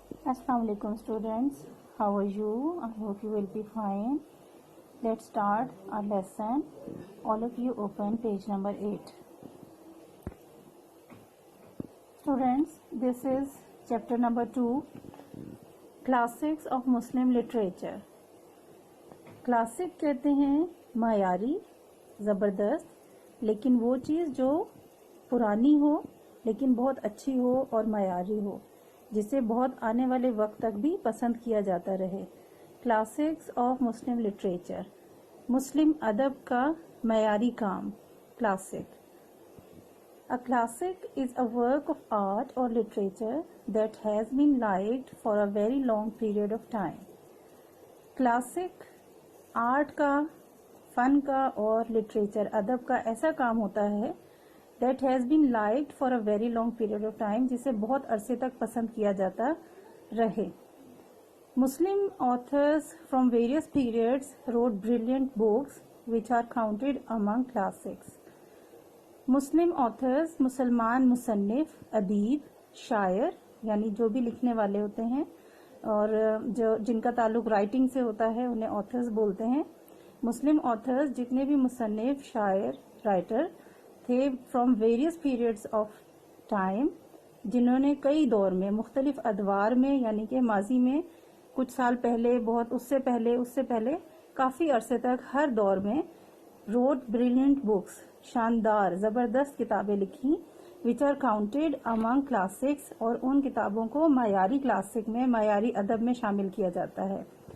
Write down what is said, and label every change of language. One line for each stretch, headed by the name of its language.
English: Assalamu alaikum students, how are you? I hope you will be fine. Let's start our lesson. All of you open page number 8. Students, this is chapter number 2, Classics of Muslim Literature.
Hindi: Classic कहते हैं मायारी, ज़बरदस्त, लेकिन वो चीज़ जो पुरानी हो लेकिन बहुत अच्छी हो और मायारी हो, जिसे बहुत आने वाले वक्त तक भी पसंद किया जाता रहे.
English: classics of Muslim literature,
Hindi: मुस्लिम अदब का मयारी काम.
English: Classic. A classic is a work of art or literature that has been liked for a very long period of time.
Hindi: Classic art का, फन का और लिटरेचर अदब का ऐसा काम होता है
English: that has been liked for a very long period of time,
Hindi: जिसे बहुत अरसे तक पसंद किया जाता रहे.
English: Muslim authors from various periods wrote brilliant books which are counted among classics.
Hindi: Muslim authors, मुसलमान मुसन्निफ, अदीब, शायर, यानी जो भी लिखने वाले होते हैं और जो जिनका ताल्लुक राइटिंग से होता है उन्हें ऑथर्स बोलते हैं. मुस्लिम ऑथर्स जितने भी मुसन्निफ, शायर, राइटर थे
English: from various periods of time,
Hindi: जिन्होंने कई दौर में मुख्तलिफ अदवार में, यानी कि माजी में कुछ साल पहले, बहुत उससे पहले काफ़ी अरसे तक हर दौर में
English: wrote brilliant books,
Hindi: शानदार ज़बरदस्त किताबें लिखी,
English: which are counted among classics,
Hindi: और उन किताबों को मायारी क्लासिक में, मायारी अदब में शामिल किया जाता है.